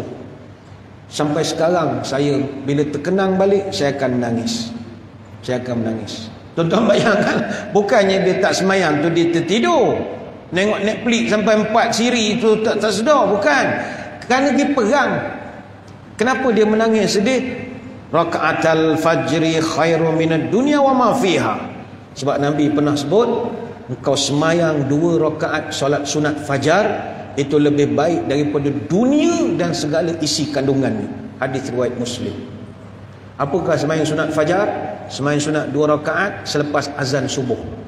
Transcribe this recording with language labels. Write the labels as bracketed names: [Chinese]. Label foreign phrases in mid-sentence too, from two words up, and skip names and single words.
[Malay] Sampai sekarang saya bila terkenang balik, saya akan menangis. Saya akan menangis. Tuan-tuan bayangkan, bukannya dia tak sembahyang tu dia tertidur, nengok Netflix sampai 4 siri itu tak sedar, bukan. Kerana dia perang. Kenapa dia menangis sedih? [Arabic] ركعتا الفجر خير من الدنيا وما فيها. [Malay] Sebab Nabi pernah sebut, engkau sembahyang 2 rakaat solat sunat fajar itu lebih baik daripada dunia dan segala isi kandungannya. Hadis riwayat Muslim. Apakah sembahyang sunat fajar? Sembahyang sunat 2 rakaat selepas azan subuh.